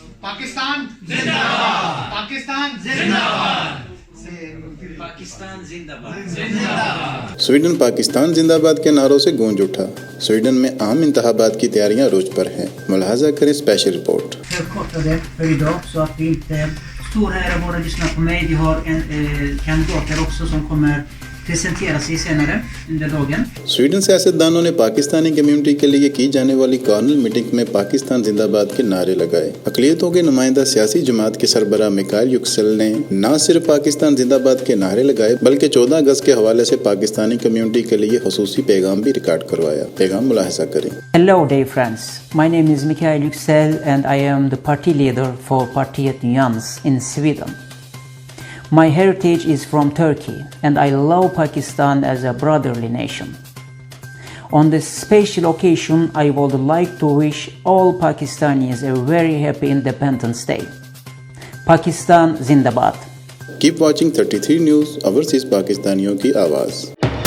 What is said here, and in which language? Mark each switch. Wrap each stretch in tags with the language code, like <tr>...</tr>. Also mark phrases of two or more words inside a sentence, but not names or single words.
<ur>پاکستان زندہ باد۔ پاکستان زندہ باد. پاکستان زندہ باد. سویڈن پاکستان زندہ باد کے نعروں سے گونج اٹھا۔ سویڈن میں عام انتخابات کی تیاریاں روز پر ہیں. ملاحظہ کریں</ur> <en>special report.</en> <sv>Förkortade för idag så att vi inte står här och bara lyssnar på mig. Vi har kandidater också som kommer presentera sig senare under dagen.</sv> <ur>سویڈن سیاستدانوں نے پاکستانی کمیونٹی کے لیے کی جانے والی</ur> <en>cornal meeting</en> <ur>میں پاکستان زندہ باد کے نعرے لگائے. اقلیتوں کے نمائندہ سیاسی جماعت کے سربراہ مکائیل یوکسل نے نہ صرف پاکستان زندہ باد کے نعرے لگائے بلکہ 14 اگست کے حوالے سے پاکستانی کمیونٹی کے لیے خصوصی پیغام بھی ریکارڈ کروایا. پیغام ملاحظہ کریں.</ur> <en>Hello dear friends, my name is Mikael Yüksel and I am the party leader for Pakistaniurdunews in Sweden. My heritage is from Turkey and I love Pakistan as a brotherly nation. On this special occasion, I would like to wish all Pakistanis a very happy Independence Day.</en> <ur>پاکستان زندہ باد.</ur> <en>Keep watching 33 News, ours is</en> <ur>پاکستانیوں کی آواز.</ur>